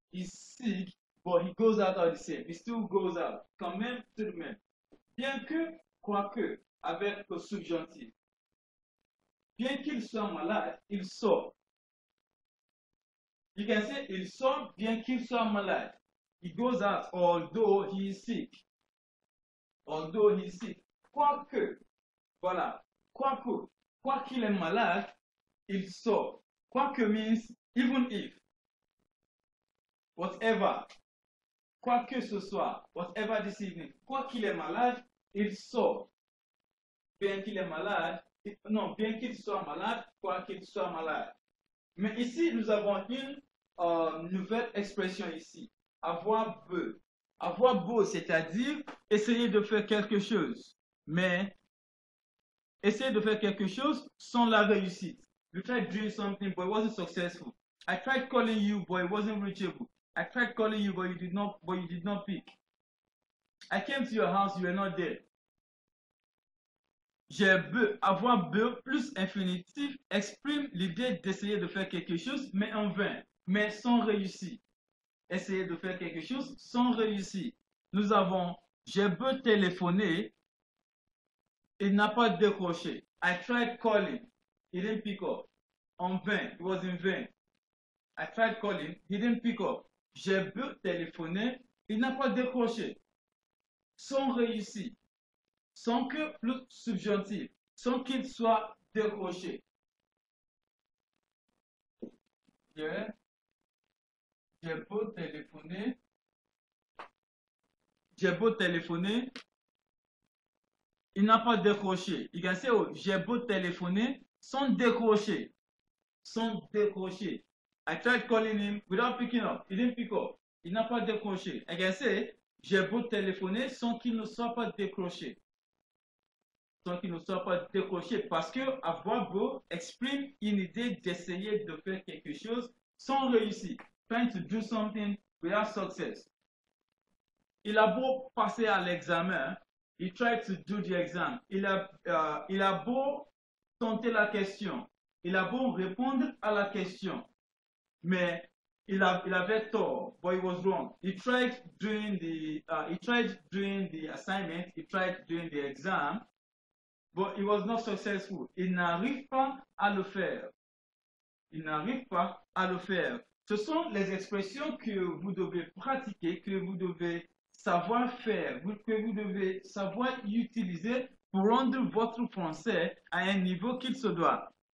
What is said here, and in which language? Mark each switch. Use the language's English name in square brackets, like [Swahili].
[French] Il est [English] sick, but he goes out all the same. He still goes out. [French] Quand même, tout de même. Bien que, quoique, avec le subjonctif. Bien qu'il soit malade, il sort. [English] You can say [French] il sort bien qu'il soit malade. [English] He goes out although he is sick. Although he is sick. [French] Quoique, voilà, quoi qu'il est malade, il sort. [English] Quoique means even if. Whatever. [French] Quoi que ce soit. [English] Whatever this evening. [French] Quoi qu'il est malade, il sort. Bien qu'il est malade, non, bien qu'il soit malade, quoi qu'il soit malade. Mais ici, nous avons une nouvelle expression ici. Avoir beau. Avoir beau, c'est-à-dire essayer de faire quelque chose. Mais essayer de faire quelque chose sans la réussite. [English] You tried doing something but it wasn't successful. I tried calling you, but it wasn't reachable. I tried calling you, but you did not pick. I came to your house, you were not there. [French] Avoir be plus infinitif exprime l'idée d'essayer de faire quelque chose, mais en vain, mais sans réussir. Essayer de faire quelque chose sans réussir. Nous avons j'ai beau téléphoner, il n'a pas décroché. [English] I tried calling, he didn't pick up. [French] En vain, [English] it was in vain. I tried calling, he didn't pick up. [French] J'ai beau téléphoner, il n'a pas décroché. Sans réussir. Sans que plus subjonctif, sans qu'il soit décroché. J'ai beau téléphoner, j'ai beau téléphoner, il n'a pas décroché. Il a j'ai beau téléphoner sans décrocher. Sans décrocher. [English] I tried calling him without picking up. He didn't pick up. [French] Il n'a pas décroché. [English] I can say, [French] j'ai beau téléphoner sans qu'il ne soit pas décroché. Sans qu'il ne soit pas décroché. Parce que avoir beau exprime une idée d'essayer de faire quelque chose sans réussir. [English] Trying to do something without success. [French] Il a beau passer à l'examen. [English] He tried to do the exam. [French] Il a beau tenter la question. Il a beau répondre à la question. Mais il avait tort, [English] but he was wrong. He tried doing the assignment, he tried doing the exam, but he was not successful. [French] Il n'arrive pas à le faire. Il n'arrive pas à le faire. Ce sont les expressions que vous devez pratiquer, que vous devez savoir faire, que vous devez savoir utiliser pour rendre votre français à un niveau qu'il se doit.